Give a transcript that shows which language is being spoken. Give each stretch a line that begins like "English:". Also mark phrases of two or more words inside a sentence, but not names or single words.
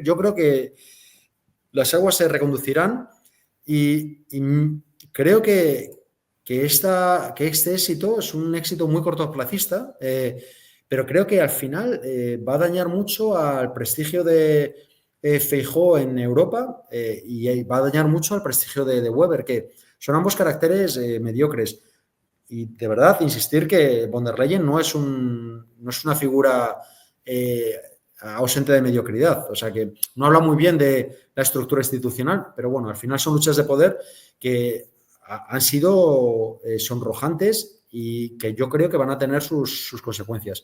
Spanish: Yo creo que las aguas se reconducirán y creo que este éxito es un éxito muy cortoplacista, pero creo que al final va a dañar mucho al prestigio de Feijóo en Europa y va a dañar mucho al prestigio de Weber, que son ambos caracteres mediocres. Y de verdad, insistir que von der Leyen no es una figura ausente de mediocridad. O sea, que no habla muy bien de la estructura institucional, pero bueno, al final son luchas de poder que han sido sonrojantes y que yo creo que van a tener sus consecuencias.